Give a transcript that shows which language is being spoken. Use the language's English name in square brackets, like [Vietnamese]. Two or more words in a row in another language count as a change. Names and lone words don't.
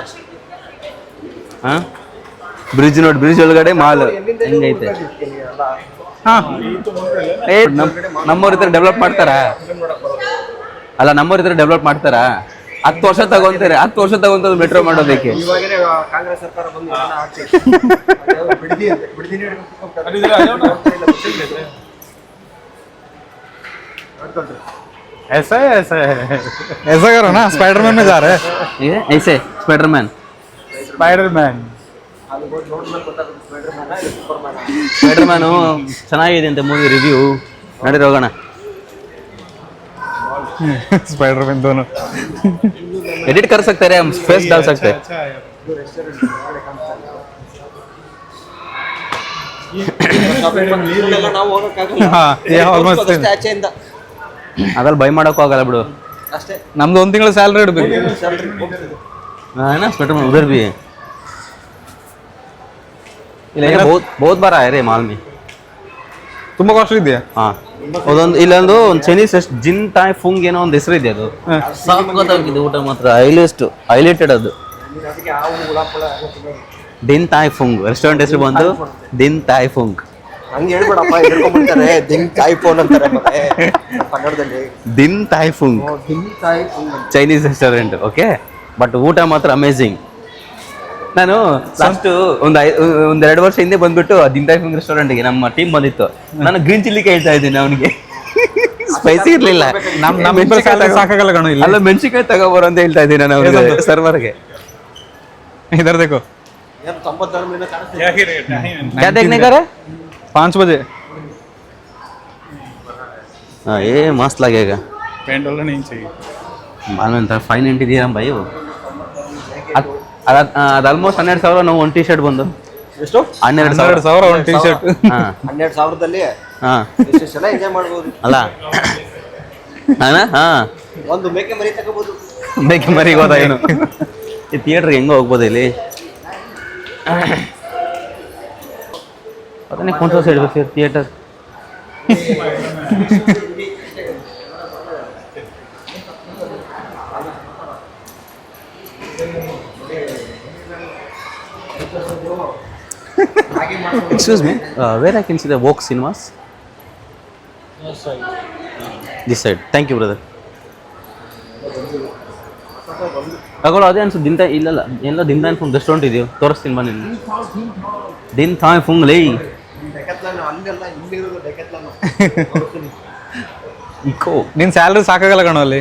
[Kannada] ಹಾಂ ಬ್ರಿಡ್ಜ್ ನೋಡಿ, ಬ್ರಿಡ್ಜ್ ಒಳಗಡೆ ಮಾಲ್ ಹೆಂಗೈತೆ. ನಮ್ಮವ್ರ ಇದ್ರೆ ಡೆವಲಪ್ ಮಾಡ್ತಾರಾ? ಅಲ್ಲ ನಮ್ಮವ್ರ ಇದ್ರೆ ಡೆವಲಪ್ ಮಾಡ್ತಾರಾ? 10 ವರ್ಷ ತಗೊಂತಾರೆ, 10 ವರ್ಷ ತಗೊಂತದ್ದು ಮೆಟ್ರೋ ಮಾಡೋದಕ್ಕೆ. ಇವಾಗನೇ ಕಾಂಗ್ರೆಸ್ ಸರ್ಕಾರ ಬಂದು [Hindi] ऐसा है ऐसा करो ना, स्पाइडरमैन में जा रहे हैं. ये ऐसे स्पाइडरमैन [Kannada] ಸ್ಪೈಡರ್ಮ್ಯಾನು ಚೆನ್ನಾಗಿದೆ ಅಂತ [English] movie review [Kannada] ನಡೀರಿ ಹೋಗೋಣ. [Hindi] स्पाइडरमैन दोनों एडिट कर सकते हैं, हम फेस डाल सकते हैं. [Kannada] ನಾವು ಹೋಗಕ್ಕಾಗಲ್ಲ. [Hindi] हाँ ये ऑलमोस्ट [Kannada] ಆಚೆಯಿಂದ ಅದ್ರಲ್ಲಿ ಬೈ ಮಾಡೋಕ್ಕೂ ಆಗಲ್ಲ ಬಿಡು. ಅಷ್ಟೇ. ನಮ್ದು 1 ತಿಂಗಳ ಸ್ಯಾಲರಿ ಇಡಬೇಕು. [Hindi] है ना स्वेटर उधर भी है. बहुत बार आया रे माल में. [Kannada] ತುಂಬಾ ಕಾಸ್ಟ್ಲಿ ಇದೆಯಾ? ಹಾಂ ಅದೊಂದು ಇಲ್ಲೊಂದು ಒಂದು ಚೈನೀಸ್ ಜಿನ್ ತಾಯ್ ಫುಂಗ್ ಏನೋ ಒಂದು ಹೆಸರಿದೆ, ಅದು ಸಾಕಾಗಿದೆ ಊಟ ಮಾತ್ರ. ಹೈಲೈಟೆಡ್ ಅದು ದಿನ್ ತಾಯ್ ಫುಂಗ್. ರೆಸ್ಟೋರೆಂಟ್ ಹೆಸರು ಬಂದು ದಿನ್ ತಾಯ್ ಫುಂಗ್. ಹಂಗೆ ಹೇಳ್ಬೇಡಪ್ಪ, ಹೇಳ್ಕೊಂಡ್ಬಿಡ್ತಾರೆ. ದಿಂಗ್ ತಾಯಿ ಫೋನ್ ಅಂತಾರೆ ಮತ್ತೆ ಕನ್ನಡದಲ್ಲಿ. ದಿನ್ ತಾಯ್ ಫುಂಗ್ ದಿಂಗ್ ತಾಯಿ ಫೋನ್ [English] Chinese restaurant. Okay, but [Kannada] ಊಟ ಮಾತ್ರ [English] amazing. [Kannada] ನಾನು ಲಾಸ್ಟ್ ಒಂದ್ 2 ವರ್ಷ ಹಿಂದೆ ಬಂದ್ಬಿಟ್ಟು ದಿನ್ ತಾಯ್ ಫುಂಗ್ ರೆಸ್ಟೋರೆಂಟ್ಗೆ ನಮ್ಮ ಟೀಮ್ ಬಂದಿತ್ತು. ನಾನು [English] green chilli [Kannada] ಕೇಳ್ತಾ ಇದ್ದೀನಿ ಅವನಿಗೆ, ಸ್ಪೈಸಿ ಇರ್ಲಿಲ್ಲ. ಸಾಕಾಗಲ್ಲ ಕಣೋ ಇಲ್ಲಿ. ಅಲ್ಲ ಮೆಣಸಿನ್ಕಾಯಿ ತಗೋಬಾರ ಅಂತ ಹೇಳ್ತಾ ಇದ್ದೀನಿ ನಾನು ಅವ್ರಿಗೆ, ಸರ್ವರ್ಗೆ. [Hindi] इधर देखो यार 90 में क्या देखने का है? 5 बजे. हाँ ये मस्त लगेगा. पेंट वाला नहीं चाहिए. मालूम था 590 दिया हम भाई. वो [Kannada] ಅದು ಆಲ್ಮೋಸ್ಟ್ 12,000. ನಾವು ಒಂದು ಟಿ ಶರ್ಟ್ ಬಂದು ಎಷ್ಟು? 12,000 ಒಂದು ಟಿ ಶರ್ಟ್. ಹಾಂ 12,000ದಲ್ಲಿ ಹಾಂ ಎಷ್ಟು ಸಲ ಎಂಜಾಯ್ ಮಾಡ್ಬೋದು ಅಲ್ಲ ಹಾಂ. ಹಾಂ ಒಂದು ಮೇಕೆ ಮರಿ ತಗೋಬಹುದು. ಬೇಕೆ ಮರಿಗೆ ಹೋದ ಏನು ಈ ಥಿಯೇಟ್ರಿಗೆ ಹೆಂಗೋ ಹೋಗ್ಬೋದು ಇಲ್ಲಿ. [Hindi] पता नहीं कौन सा साइड पे फिर थिएटर. [English] Excuse me, where I can see the Vogue Cinemas? This side. Thank you, brother. [Kannada] ತಗೊಳ್ಳೋ ಅದೇ ಅನ್ಸು. ದಿಂತ ಇಲ್ಲಲ್ಲ, ಎಲ್ಲ ದಿಂತ ಫುಂಗ್ ರೆಸ್ಟೋರೆಂಟ್ ಇದೆಯೋ ತೋರಿಸ್ತೀನಿ ಬನ್ನಿ. ದಿನ್ ತಾಯ್ ಫುಂಗ್ ಲೈ ಇಕೋ. ನಿನ್ ಸ್ಯಾಲ್ರಿ ಸಾಕಾಗಲ್ಲ ಕಣೋ ಅಲ್ಲಿ.